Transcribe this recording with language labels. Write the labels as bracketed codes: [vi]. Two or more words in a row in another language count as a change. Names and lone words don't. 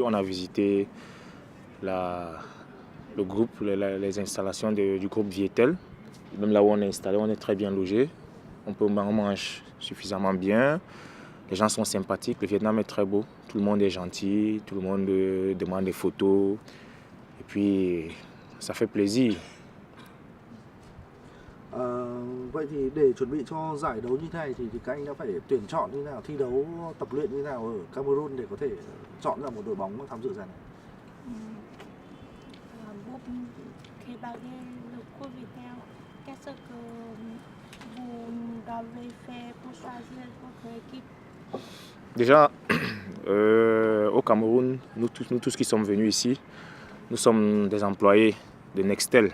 [fr] On a visité le groupe, les installations du groupe Viettel. Même là où on est installé, on est très bien logé. On mange suffisamment bien. Les gens sont sympathiques. Le Vietnam est très beau. Tout le monde est gentil. Tout le monde demande des photos. Et puis, ça fait plaisir. [vi] Vậy thì để chuẩn bị cho giải đấu như thế này thì các anh đã phải tuyển chọn như thế nào, thi đấu tập luyện như thế nào ở Cameroon để có thể chọn ra một đội bóng tham dự giải này? [fr] Vous qui baguez le coup Viettel, qu'est-ce que vous avez fait pour choisir votre équipe? Déjà, au Cameroun, nous tous qui sommes venus ici, nous sommes des employés de Nextel.